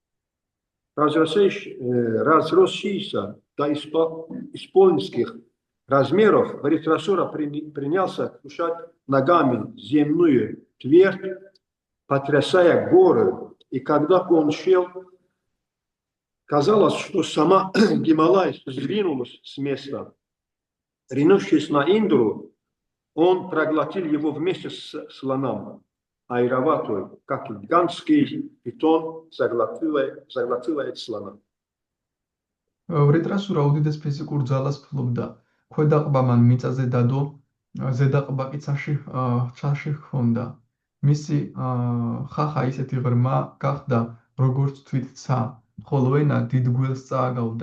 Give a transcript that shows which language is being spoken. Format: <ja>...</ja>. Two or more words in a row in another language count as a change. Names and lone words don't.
<ru>Разросшийся до исполинских размеров, Вритрасура принялся крушать ногами земную твердь, потрясая горы, и когда он шел, казалось, что сама Гималай сдвинулась с места. Ринувшись на Индру, он проглотил его вместе с слоном, Айраватой, как гигантский питон заглотивает слона.</ru> <ka>ვრიტრასურა უდიდეს ფიზიკურ ძალას ფლობდა. ქვედა ყბა მან მიწაზე დადო, ზედა ყბა კი ცაში ჰქონდა. მისი ხახა ისეთი ღრმა გახდა, როგორც თვით ცა, ხოლო ენა დიდ გველს წააგავდა.</ka>